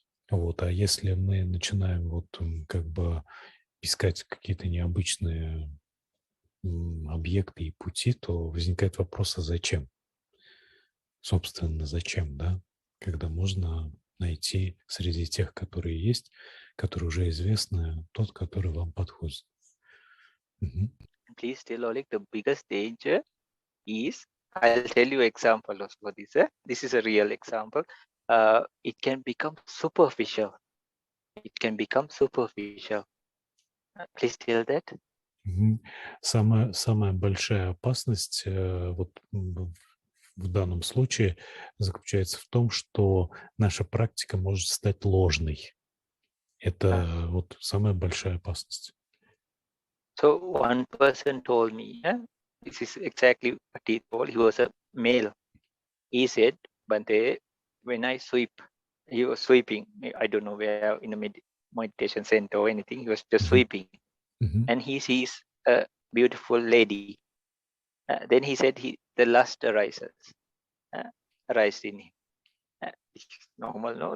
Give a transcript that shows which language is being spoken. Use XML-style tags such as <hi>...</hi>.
<ru>Вот, а если мы начинаем вот как бы искать какие-то необычные объекты и пути, то возникает вопрос, а зачем? Собственно, зачем, да? Когда можно найти среди тех, которые есть, которые уже известны, тот, который вам подходит.</ru> <en>Please tell Oleg, the biggest danger is, I'll tell you example for this. This is a real example. It can become superficial. It can become superficial. Please tell that.</en> <ru>Самая большая опасность вот в данном случае заключается в том, что наша практика может стать ложной. Это вот самая большая опасность.</ru> <en>So one person told me, this is exactly what he told. He was a male. He said, Bhante, when I sweep, he was sweeping. I don't know where, in a meditation center or anything. He was just sweeping. And he sees a beautiful lady. Then he said the lust arises in him. Normal, no?</en>